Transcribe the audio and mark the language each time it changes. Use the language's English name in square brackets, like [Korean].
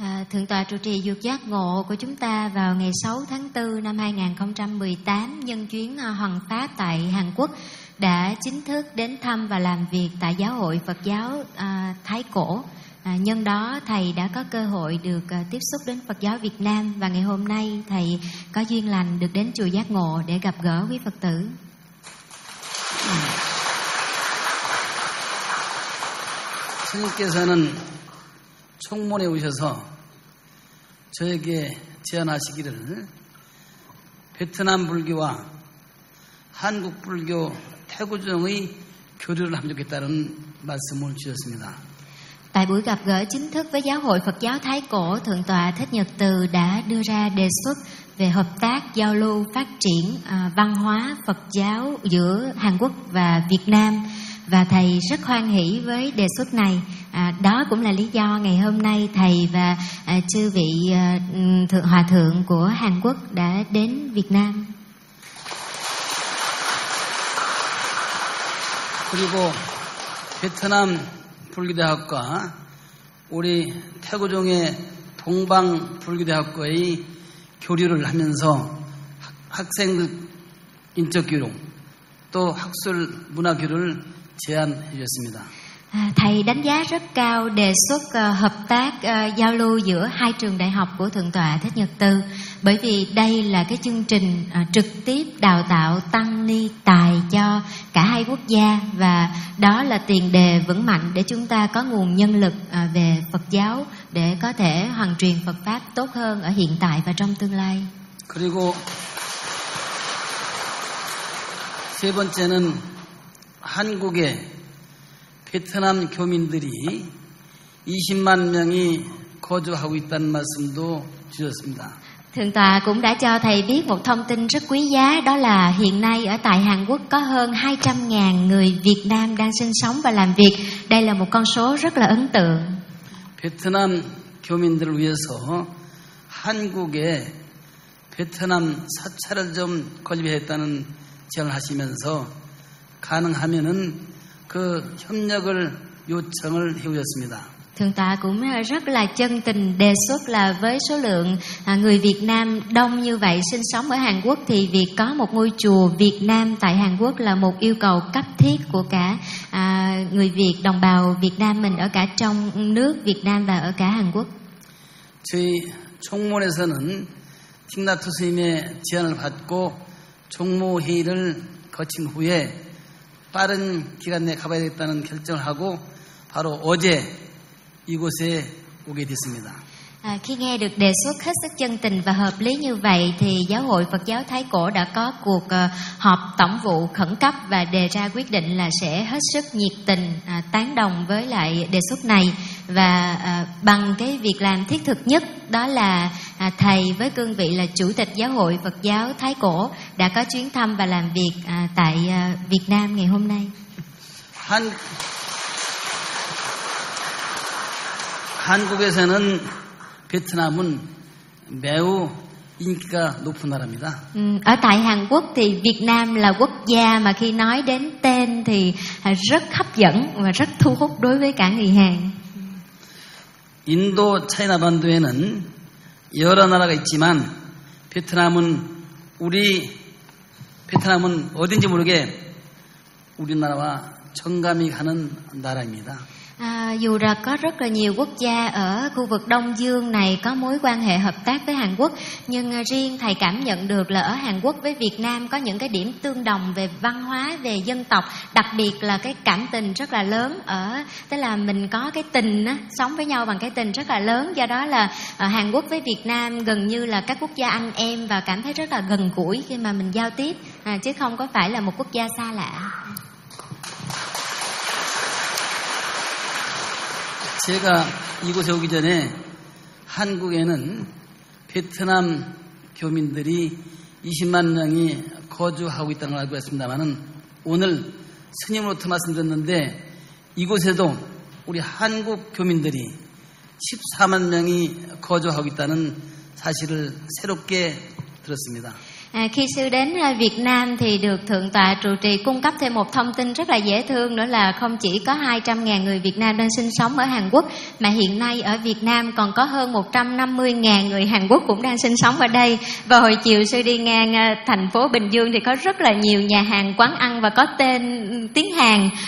[Vietnamese] Thượng tọa trụ trì Dược Giác Ngộ của chúng ta vào ngày 6 tháng 4 năm 2018 nhân chuyến hoằng pháp tại Hàn Quốc đã chính thức đến thăm và làm việc tại Giáo hội Phật giáo Thái Cổ. Nhân đó thầy đã có cơ hội được tiếp xúc đến Phật giáo Việt Nam và ngày hôm nay thầy có duyên lành được đến chùa Giác Ngộ để gặp gỡ quý Phật tử. [Korean] 스님께서는 총문에 오셔서 저에게 제안하시기를 베트남 불교와 한국 불교 태구종의 교류를 하면 좋겠다는 말씀을 주셨습니다. [Vietnamese] Tại buổi gặp gỡ chính thức với Giáo hội Phật giáo Thái Cổ, Thượng tọa Thích Nhật Từ đã đưa ra đề xuất về hợp tác giao lưu phát triển văn hóa Phật giáo giữa Hàn Quốc và Việt Nam. Và thầy rất hoan hỷ với đề xuất này. Đó cũng là lý do ngày hôm nay thầy và chư vị thượng hòa thượng của Hàn Quốc đã đến Việt Nam. [Korean] 그리고 베트남 불교대학과 우리 태구종의 동방 불교대학과의 교류를 하면서 학생들 인적 교류 또 학술 문화 교류를 제안해 주셨습니다. [Vietnamese] Thầy đánh giá rất cao đề xuất hợp tác giao lưu giữa hai trường đại học của Thượng tọa Thích Nhật Từ bởi vì đây là cái chương trình trực tiếp đào tạo tăng ni tài cho cả hai quốc gia và đó là tiền đề vững mạnh để chúng ta có nguồn nhân lực về Phật giáo để có thể hoàn truyền Phật Pháp tốt hơn ở hiện tại và trong tương lai. [Korean] 그리고 세 번째는 한국에 베트남 교민들이 20만 명이 거주하고 있다는 말씀도 주셨습니다. [Vietnamese] Thượng tọa cũng đã cho thầy biết một thông tin rất quý giá đó là hiện nay ở tại Hàn Quốc có hơn 200.000 người Việt Nam đang sinh sống và làm việc. Đây là một con số rất là ấn tượng. [Korean] 베트남 교민들을 위해서 한국에 베트남 사찰을 좀 건립했다는 제안을 하시면서 가능하면은 그 협력을 요청을 해오셨습니다. [Vietnamese] Thượng tọa cũng rất là chân tình đề xuất là với số lượng người Việt Nam đông như vậy sinh sống ở Hàn Quốc thì việc có một ngôi chùa Việt Nam tại Hàn Quốc là một yêu cầu cấp thiết của cả người Việt đồng bào Việt Nam mình ở cả trong nước Việt Nam và ở cả Hàn Quốc. [Korean] 저희 총무원에서는 틱나투 스님의 제안을 받고 총무 회의를 거친 후에 빠른 기간 내에 가봐야겠다는 결정을 하고 바로 어제 이곳에 오게 됐습니다. [Vietnamese] Khi nghe được đề xuất hết sức chân tình và hợp lý như vậy thì Giáo hội Phật giáo Thái Cổ đã có cuộc họp tổng vụ khẩn cấp và đề ra quyết định là sẽ hết sức nhiệt tình tán đồng với lại đề xuất này và bằng cái việc làm thiết thực nhất đó là thầy với cương vị là chủ tịch Giáo hội Phật giáo Thái Cổ đã có chuyến thăm và làm việc tại Việt Nam ngày hôm nay. [Korean] 한국에서는 베트남은 매우 인기가 높은 나라입니다. [Vietnamese] Ở tại Hàn Quốc thì Việt Nam là quốc gia mà khi nói đến tên thì rất hấp dẫn và rất thu hút đối với cả người Hàn. [Korean] 인도 차이나 반도에는 여러 나라가 있지만 베트남은 우리 베트남은 어딘지 모르게 우리나라와 정감이 가는 나라입니다. [Vietnamese] À, dù là có rất là nhiều quốc gia ở khu vực Đông Dương này có mối quan hệ hợp tác với Hàn Quốc, nhưng riêng thầy cảm nhận được là ở Hàn Quốc với Việt Nam có những cái điểm tương đồng về văn hóa, về dân tộc, đặc biệt là cái cảm tình rất là lớn ở, tức là mình có cái tình á, sống với nhau bằng cái tình rất là lớn, do đó là ở Hàn Quốc với Việt Nam gần như là các quốc gia anh em và cảm thấy rất là gần gũi khi mà mình giao tiếp, à, chứ không có phải là một quốc gia xa lạ. [Korean] 제가 이곳에 오기 전에 한국에는 베트남 교민들이 20만 명이 거주하고 있다는 걸 알고 있습니다만은 오늘 스님으로부터 말씀드렸는데 이곳에도 우리 한국 교민들이 14만 명이 거주하고 있다는 사실을 새롭게 들었습니다. [Vietnamese] À, khi sư đến Việt Nam thì được Thượng Tọa trụ trì cung cấp thêm một thông tin rất là dễ thương, đó là không chỉ có 200.000 người Việt Nam đang sinh sống ở Hàn Quốc, mà hiện nay ở Việt Nam còn có hơn 150.000 người Hàn Quốc cũng đang sinh sống ở đây. Và hồi chiều sư đi ngang thành phố Bình Dương thì có rất là nhiều nhà hàng, quán ăn và có tên tiếng Hàn.